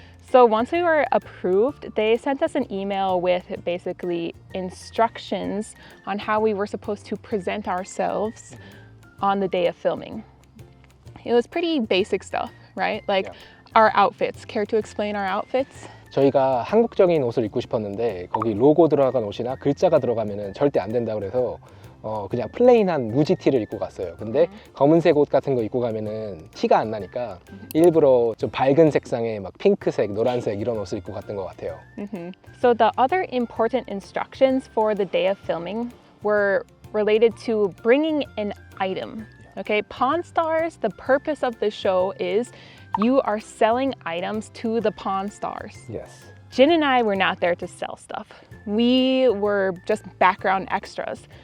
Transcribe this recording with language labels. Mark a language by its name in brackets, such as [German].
[English] So once we were approved, they sent us an email with basically instructions on how we were supposed to present ourselves on the day of filming. It was pretty basic stuff, right? Like our outfits. Care to explain our outfits? [Korean] 저희가 한국적인 옷을 입고 싶었는데 거기 로고 들어간 옷이나 글자가 들어가면 절대 안 된다고 그래서 그냥 플레인한 무지티를 입고 갔어요. 근데 검은색 옷 같은 거 입고 가면은 티가 안 나니까 일부러 좀 밝은 색상의 막 핑크색, 노란색 이런 옷을 입고 갔던 것 같아요. [English] So the other important instructions for the day of filming were related to bringing an item. Okay, Pawn Stars, the purpose of the show is you are selling items to the Pawn Stars. Yes. Jin and I were not there to sell stuff. We were just background extras.